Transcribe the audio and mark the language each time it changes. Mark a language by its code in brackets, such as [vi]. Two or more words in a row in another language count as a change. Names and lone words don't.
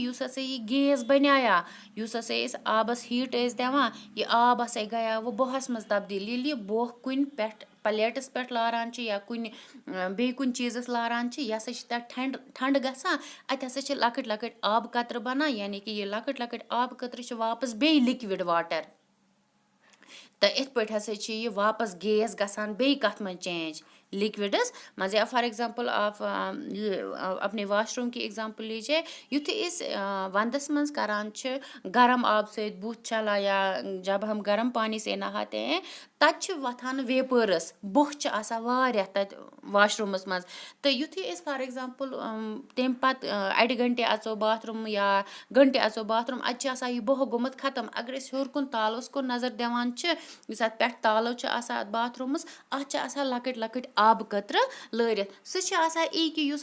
[ks] یُس ہسا یہِ گیس بَنیٛایا یُس ہسا أسۍ آبَس ہیٖٹ ٲسۍ دِوان یہِ آب ہسا گٔیو وۄنۍ بۄہَس منٛز تبدیٖل ییٚلہِ یہِ بۄہ کُنہِ پٮ۪ٹھ پَلیٹَس پٮ۪ٹھ لاران چھِ یا کُنہِ بیٚیہِ کُنہِ چیٖزَس لاران چھِ یہِ ہسا چھِ تَتھ ٹھنٛڈٕ گژھان اَتہِ ہسا چھِ لۄکٕٹۍ آبہٕ قطرٕ بَنان یعنی کہِ یہِ لۄکٕٹۍ آبہٕ قطرٕ چھِ واپَس بیٚیہِ [en] liquid water [ks] تہٕ یِتھ پٲٹھۍ ہسا چھِ یہِ واپَس گیس گژھان بیٚیہِ کَتھ منٛز چینٛج لِکوِڈَس منٛز یا [en] for example of [ur] اپنے واش روٗم کی ایٚگزامپٕل لیجیے [ks] یُتھُے أسۍ وَنٛدَس منٛز کَران چھِ گرم آبہٕ سۭتۍ بُتھ چھَلان یا [ur] جب ہم گرم پانی سے نہاتے ہیں [ks] تَتہِ چھِ وۄتھان ویپٲرٕس بۄہ چھِ آسان واریاہ تَتہِ واش روٗمَس منٛز تہٕ یُتھُے أسۍ [en] for example [ks] تمہِ پَتہٕ اَڑِ گھنٹے اَژو باتھروٗم یا گھنٹے اَژو باتھروٗم اَتہِ چھِ آسان یہِ بۄہ گوٚمُت ختم اگر أسۍ ہیوٚر کُن تالوَس کُن نظر دِوان چھِ یُس اَتھ پٮ۪ٹھ تالو چھُ آسان اَتھ باتھروٗمَس اَتھ چھِ آسان لۄکٕٹۍ آب قطرٕ لٲرِتھ سُہ چھِ آسان کہ یُس